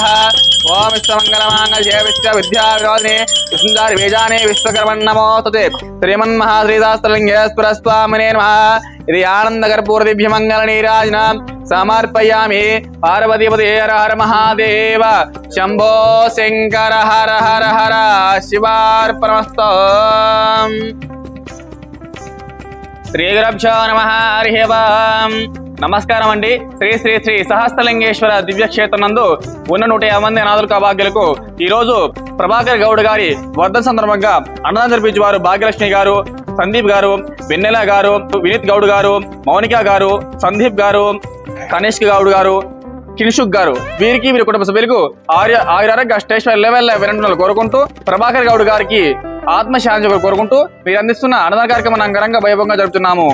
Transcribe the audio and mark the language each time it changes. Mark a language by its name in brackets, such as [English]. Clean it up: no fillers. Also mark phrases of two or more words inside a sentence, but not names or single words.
[Sanskrit] ओम विश्वमङ्गलमाङ्गल्ये विश्वविद्याविरोधिने विष्णुचारि बीजानि विश्वकर्मन् नमोस्तुते। श्रीमन्महाश्रीशास्त्रलिंगेश्वरस्वामिने नमः। इति आनन्दकर्पूरदिव्यमङ्गलनीराजनं समर्पयामि। पार्वतीपते हर हर महादेव शंभो शंकर हर हर हर शिवार्पणमस्तु। శ్రీ గురుభ్యో నమః హరిః ఓం। [Telugu] నమస్కారం అండి। శ్రీ శ్రీ శ్రీ సహస్రలింగేశ్వర దివ్యక్షేత్రం నందు ఉన్న 150 మంది అనాథుల భాగ్యులకు ఈ రోజు ప్రభాకర్ గౌడ్ గారి వర్ధన సందర్భంగా అన్నదానం జరిపించేవారు భాగ్యలక్ష్మి గారు, సందీప్ గారు, వెన్నెల గారు, వినీత్ గౌడ్ గారు, మౌనిక గారు, సందీప్ గారు, కనిష్క్ గౌడ్ గారు, కిన్షుక్ గారు వీరికి వీరి కుటుంబ సభ్యులకు ఆయురారోగ్య అష్టైశ్వర్య లెవెల్ వినంటున్నారు కోరుకుంటూ ప్రభాకర్ గౌడ్ గారికి ఆత్మశాంతి కోరుకుంటూ మీరు అందిస్తున్న అన్నదాన కార్యక్రమం అంగరంగ వైభవంగా జరుపుతున్నాము।